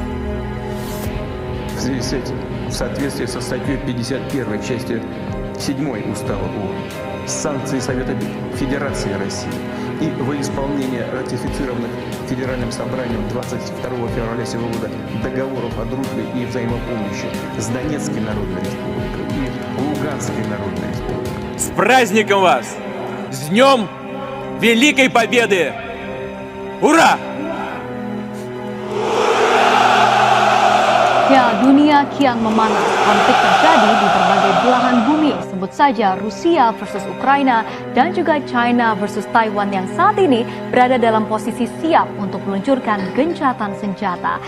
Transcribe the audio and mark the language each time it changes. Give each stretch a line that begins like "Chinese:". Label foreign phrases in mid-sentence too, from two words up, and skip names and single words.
Russian: В связи с этим, в соответствии со статьей 51 части 7 Устава ООН, санкции Совета Федерации России и во исполнение ратифицированных Федеральным собранием 22 февраля сего года договоров о дружбе и взаимопомощи с Донецкой Народной Республикой и Луганской Народной Республикой. С праздником вас! С Днем Великой Победы! Ура!
Indonesian: Ya, dunia kian memanas. Konflik terjadi di berbagai belahan bumi, sebut saja Rusia versus Ukraina dan juga China versus Taiwan yang saat ini berada dalam posisi siap untuk meluncurkan gencatan senjata.